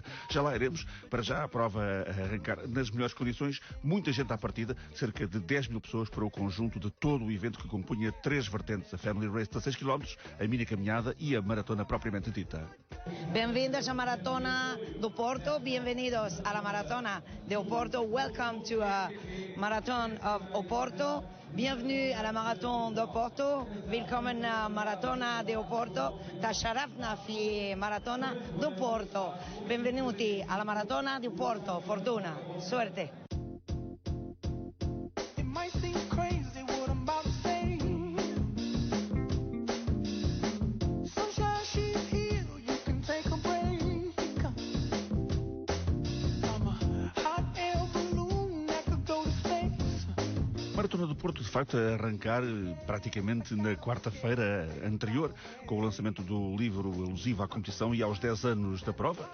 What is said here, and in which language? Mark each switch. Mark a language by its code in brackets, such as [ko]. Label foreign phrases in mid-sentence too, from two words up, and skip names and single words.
[pt] Já lá iremos, para já a prova a arrancar nas melhores condições, muita gente à partida, cerca de 10 mil pessoas para o conjunto de todo o evento que compunha três vertentes, a Family Race de 6 km, a mini caminhada e a maratona propriamente dita. Bem-vindos à Maratona do Porto, bem-vindos à Maratona do Porto, [en] welcome to a Marathon of Oporto, [fr] bienvenue à la Marathon [en] do Porto, willkommen à Maratona do Porto, [ar] تشرفنا في [en] Maratona do Porto, [it] benvenuti alla [en] Maratona do Porto, fortuna, [es] suerte. [pt] Maratona do Porto, de facto, a arrancar praticamente na quarta-feira anterior, com o lançamento do livro alusivo à competição e aos 10 anos da prova.